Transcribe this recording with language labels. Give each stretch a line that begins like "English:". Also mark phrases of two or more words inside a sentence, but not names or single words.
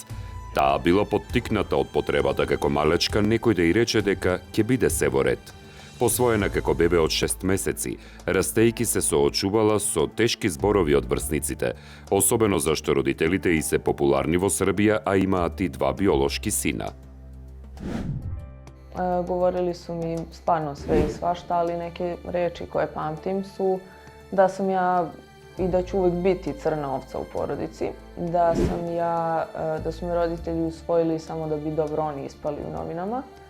Macedonian: Таа била поттикната од потребата како малечка некој да и рече дека ќе биде се во ред. Посвоена како бебе од 6 месеци, растејки се соочувала со тешки зборови од врсниците, особено зашто родителите и се популарни во Србија, а имаат и 2 биолошки сина.
Serbian: Govorili su mi stvarno sve i svašta, ali neke reči koje pamtim su da sam ja i da ću uvijek biti crna ovca u porodici, da su me roditelji usvojili samo da bi dobro oni ispali u novinama,